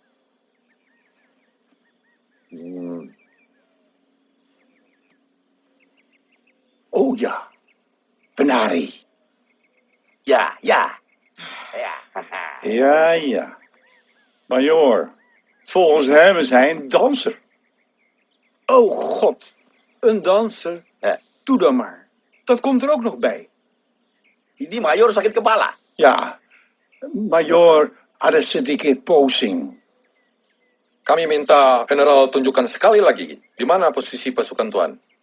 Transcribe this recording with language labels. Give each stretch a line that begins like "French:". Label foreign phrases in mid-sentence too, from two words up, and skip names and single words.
Indonesian: Oh ja, penari.
Dutch: Ja, ja. Ja, ja. Majoor, volgens hem is hij een danser. Oh god, een danser. Doe dan maar. Dat komt er ook nog bij.
Indonesian: Ini mayor sakit kepala. Ja, majoor ada sedikit posing. Kami minta general tunjukkan sekali lagi di mana posisi pasukan Tuan.